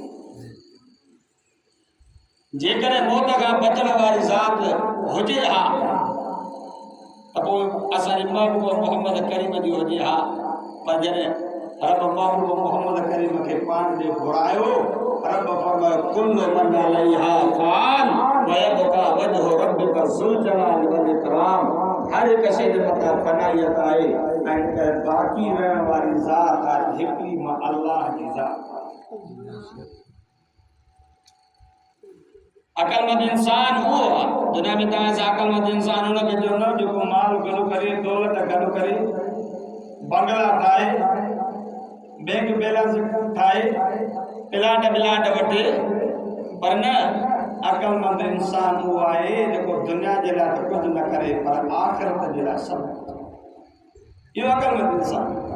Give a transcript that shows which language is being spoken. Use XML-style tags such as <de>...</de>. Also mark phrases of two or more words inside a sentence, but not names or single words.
<sd>जेकॾहिं मौत खां बचण वारी ज़ात हुजे हा त पोइ असांजे महबूब मोहम्मद करीम जी हुजे हा पर जॾहिं रब महबूब मोहम्मद करीम खे पाण ॾे घुरायो रब फरमायो</sd> <ar>كل من عليها فان ويبقى وجه ربك ذو الجلال والإكرام</ar> <sd>हर हिकु शइ जे मथां फनाइयत आहे ऐं बाक़ी रहण वारी ज़ात आहे हिकिड़ी मां अल्लाह जी ज़ात अकलमंद इंसान वो दुनिया में तव्हां सां अकलमंद इंसान हुनखे चवंदो न जेको माल गॾु करे दौलत गॾु करे बंगला ठाहे</sd> <en>bank balance</en> <sd>ठाहे प्लाट वठे पर न अकलमंद इंसान वो आहे जेको दुनिया जे लाइ त कुझु न करे पर आख़िरत जे लाइ सभु इहो अकलमंद इंसान</sd>